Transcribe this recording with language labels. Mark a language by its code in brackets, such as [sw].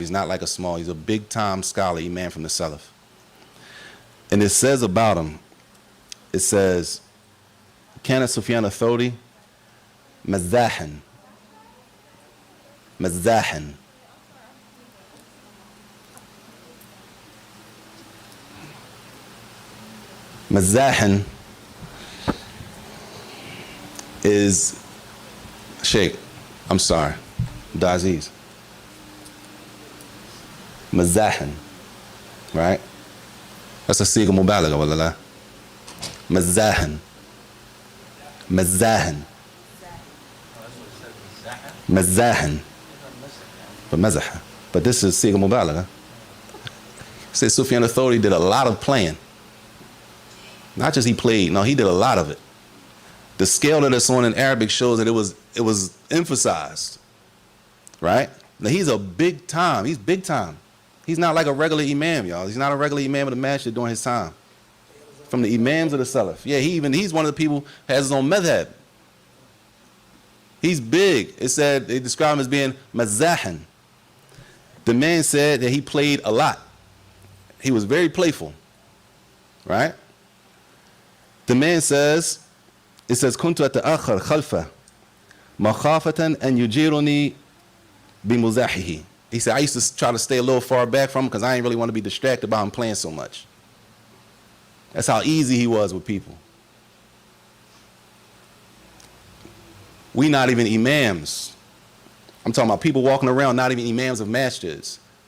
[en] He's not like a small, he's a big time scholar, imam from the Salaf. And it says about him, it says, [ar] كان سفيان الثوري مزاحا مزاحا مزاحا [en] is Sheikh, I'm sorry, Daziz. [ar] مزاحا, [en] right? That's a siga mubalaga, wallah. [ar] مزاحا مزاحا مزاحا [en] but [ar] مزح. [en] But this is siga mubalaga. Says Sufyan al-Thawri did a lot of playing. Not just he played, no, he did a lot of it. The scale that it's on in Arabic shows that it was emphasized, right? Now he's a big time. He's big time. He's not like a regular imam, y'all. He's not a regular imam of the masjid during his time. From the imams of the Salaf. Yeah, he's one of the people who has his own madhab. He's big. It said, they describe him as being mazahan. The man said that he played a lot. He was very playful, right? The man says, it says, [ar] كنت أتأخر خلفه مخافة أن يجيرني بمزاحه. [en] He said, I used to try to stay a little far back from him because I didn't really want to be distracted by him playing so much. That's how easy he was with people. We not even imams. I'm talking about people walking around, not even imams of masjids.